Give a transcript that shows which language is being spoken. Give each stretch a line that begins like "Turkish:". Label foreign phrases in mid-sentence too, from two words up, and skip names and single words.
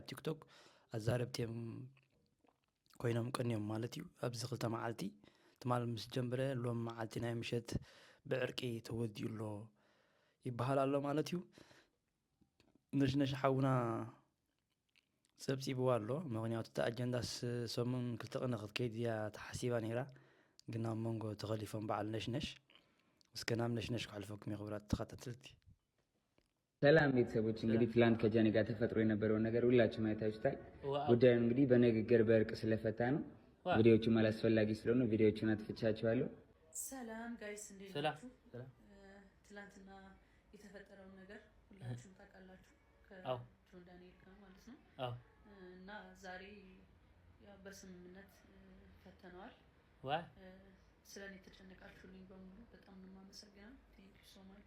Tigrinya: ቲክቶክ ኣዛረብትዮም ኮይኖም ቀንዮም ማለት እዩ ኣብዚ ክልተ መዓልቲ ትማል ምስ ጀምረ ሎም መዓልቲ ናይ ምሸት ብዕርቂ ተወዲኡሎ ይበሃል ኣሎ ማለት እዩ ነሽነሽ ሓውና ሰብሲብዋ ኣሎ ምክንያቱ እታ ኣጀንዳስ ሰሙን ክልተ ቀን ክትከይድ እያ ተሓሲባ ነይራ ግን ኣብ መንጎ ተኸሊፎም በዓል ነሽነሽ እስከ ናብ ነሽነሽ ክሕልፈኩም የኽብራት ተኸታተልቲ
Amharic: ሰላም ቤተሰቦች እንግዲህ ትላንት ከጃኒ ጋር ተፈጥሮ የነበረውን ነገር ሁላችሁም አይታችሁታል ጉዳዩን እንግዲህ በንግግር በእርቅ ስለፈታ ነው ቪዲዮቹ አላስፈላጊ ስለሆነ ቪዲዮቹን አጥፍቻቸዋለሁ ሰላም ጋይስ እንዴት ናችሁ ትላንትና የተፈጠረው ነገር ሁላችሁም ታውቃላችሁ ከጆን ዳንኤል ጋር ማለት ነው እና ዛሬ ያው በስምምነት ፈተነዋል ስለኔ ተጨነቃችሁልኝ በሙሉ በጣም ነው የማመሰግነው
English: thank you so much